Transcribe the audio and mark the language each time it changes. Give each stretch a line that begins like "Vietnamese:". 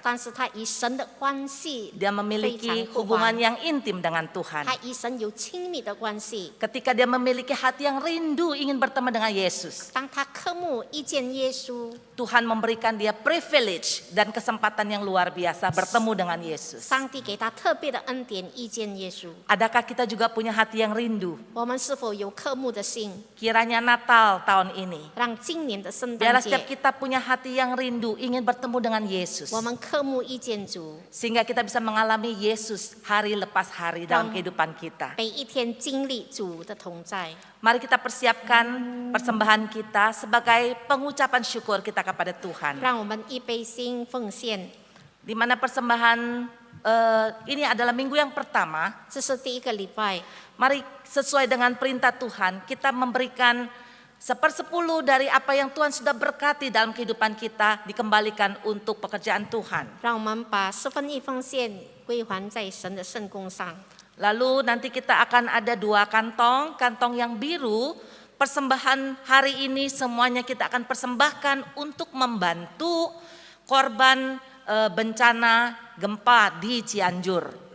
Chinese: 但是他与神的关系
Indonesian: Dia memiliki hubungan yang intim dengan Tuhan.
Chinese: 他与神有亲密的关系。
Indonesian: Ketika dia memiliki hati yang rindu ingin bertemu dengan Yesus,
Chinese: 当他渴慕遇见耶稣，
Indonesian: Tuhan memberikan dia privilege dan kesempatan yang luar biasa bertemu dengan Yesus.
Chinese: 上帝给他特别的恩典遇见耶稣。
Indonesian: Adakah kita juga punya hati yang rindu?
Chinese: 我们是否有渴慕的心，
Indonesian: Kiranya Natal tahun ini,
Chinese: 让今年的圣
Indonesian: biarlah
Chinese: 诞
Indonesian: setiap
Chinese: 节，
Indonesian: kita punya hati yang rindu ingin bertemu dengan Yesus.
Chinese: 我们渴慕遇见主，
Indonesian: Sehingga kita bisa mengalami Yesus hari lepas hari dalam kehidupan kita.
Chinese: 每一天经历主的同在。
Indonesian: Mari kita persiapkan persembahan kita sebagai pengucapan syukur kita kepada Tuhan.
Chinese: 让我们预备心奉献，
Indonesian: Di mana persembahan ini adalah minggu yang pertama.
Chinese: 这是第一个礼拜。
Indonesian: Mari sesuai dengan perintah Tuhan kita memberikan 1/10 dari apa yang Tuhan sudah berkati dalam kehidupan kita dikembalikan untuk pekerjaan Tuhan.
Chinese: 让我们把1/4奉献归还在神的圣工上。
Indonesian: Lalu nanti kita akan ada 2 kantong, kantong yang biru. Persembahan hari ini semuanya kita akan persembahkan untuk membantu korban bencana gempa di Cianjur.